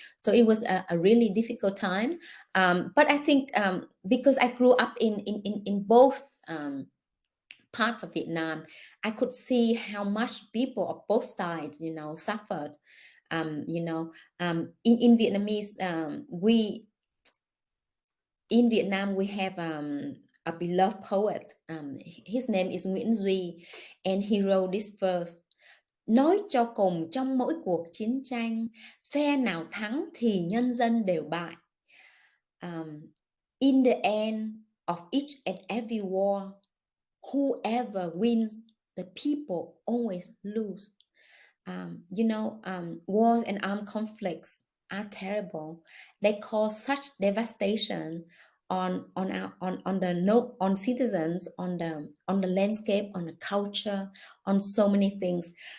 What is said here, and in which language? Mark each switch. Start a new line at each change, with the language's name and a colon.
English: So it was a really difficult time. But I think because I grew up in both parts of Vietnam, I could see how much people of both sides, you know, suffered. You know, in Vietnamese, we in Vietnam we have a beloved poet. His name is Nguyễn Duy, and he wrote this verse:
Vietnamese: nói cho cùng trong mỗi cuộc chiến tranh, phe nào thắng thì nhân dân đều bại.
English: In the end of each and every war, whoever wins, the people always lose. You know, wars and armed conflicts are terrible. They cause such devastation on citizens, on the landscape, on the culture, on so many things.